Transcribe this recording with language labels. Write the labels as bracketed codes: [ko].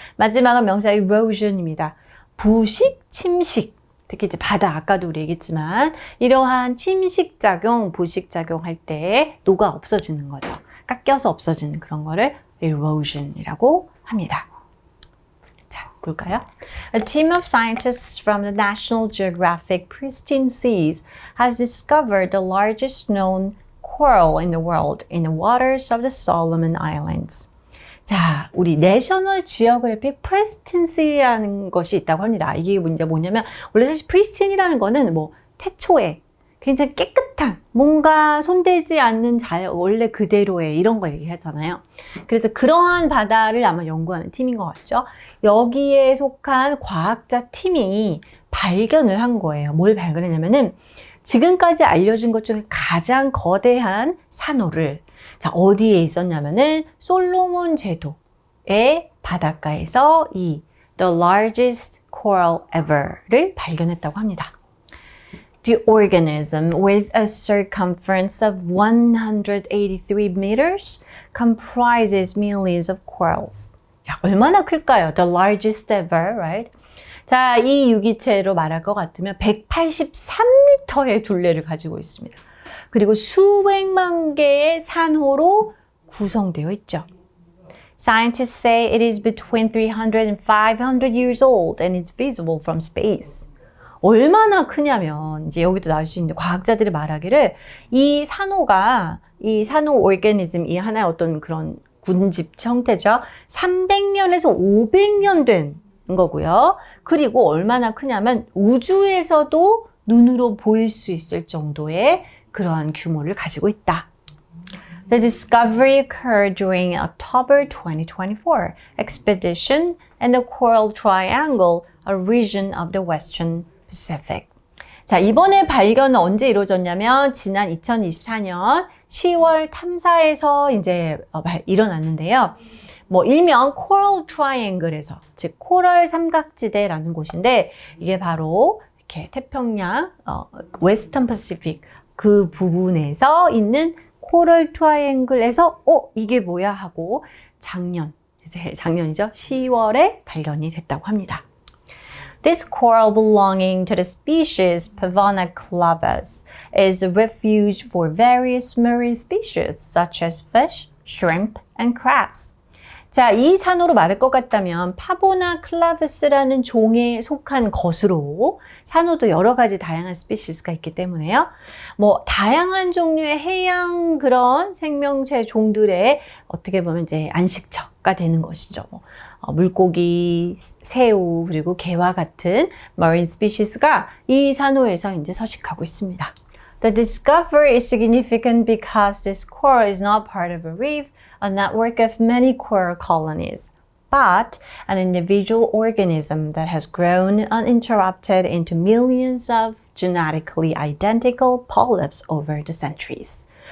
[ko] 마지막은 명사 erosion입니다. 부식, 침식. 특히 이제 바다, 아까도 우리 얘기했지만 이러한 침식작용, 부식작용 할 때 녹아 없어지는 거죠. 깎여서 없어지는 그런 거를 erosion이라고 합니다. 자, 볼까요? [en] A team of scientists from the National Geographic Pristine Seas has discovered the largest known coral in the world in the waters of the Solomon Islands. [ko] 자, 우리 내셔널 지오그래픽 프레스틴시라는 것이 있다고 합니다. 이게 이제 뭐냐면 원래 사실 프리스틴이라는 거는 뭐 태초에 굉장히 깨끗한 뭔가 손대지 않는 원래 그대로의 이런 거 얘기하잖아요. 그래서 그러한 바다를 아마 연구하는 팀인 것 같죠. 여기에 속한 과학자 팀이 발견을 한 거예요. 뭘 발견했냐면은 지금까지 알려준 것 중에 가장 거대한 산호를 자, 어디에 있었냐면은 솔로몬 제도의 바닷가에서 이 [en] The largest coral ever [ko] 를 발견했다고 합니다. [en] The organism with a circumference of 183 meters comprises millions of corals. [ko] 야, 얼마나 클까요? [en] The largest ever, right? [ko] 자, 이 유기체로 말할 것 같으면 183m의 둘레를 가지고 있습니다. 그리고 수백만 개의 산호로 구성되어 있죠. [en] Scientists say it is between 300 and 500 years old and it's visible from space. [ko] 얼마나 크냐면 이제 여기도 나올 수 있는데 과학자들이 말하기를 이 산호 오르가니즘 이 하나의 어떤 그런 군집 형태죠. 300년에서 500년 된 거고요. 그리고 얼마나 크냐면 우주에서도 눈으로 보일 수 있을 정도의 그러한 규모를 가지고 있다. [en] The discovery occurred during October 2024 expedition in the Coral Triangle, a region of the Western Pacific. [ko] 자, 이번에 발견은 언제 이루어졌냐면 지난 2024년 10월 탐사에서 이제 일어났는데요. 뭐 일명 Coral Triangle에서 즉 코럴 삼각지대라는 곳인데 이게 바로 이렇게 태평양 웨스턴 패시픽 그 부분에서 있는 코럴 트라이앵글에서 이게 뭐야 하고 작년이죠. 10월에 발견이 됐다고 합니다. [en] This coral belonging to the species Pavona clavus is a refuge for various marine species such as fish, shrimp, and crabs. [ko] 자, 이 산호로 말할 것 같다면 파보나 클라브스라는 종에 속한 것으로 산호도 여러 가지 다양한 스피시스가 있기 때문에요. 뭐 다양한 종류의 해양 그런 생명체 종들의 어떻게 보면 이제 안식처가 되는 것이죠. 물고기, 새우, 그리고 개와 같은 marine species가 이 산호에서 이제 서식하고 있습니다. [en] The discovery is significant because this coral is not part of a reef, a network of many coral colonies, but an individual organism that has grown uninterrupted into millions of genetically identical polyps over the centuries.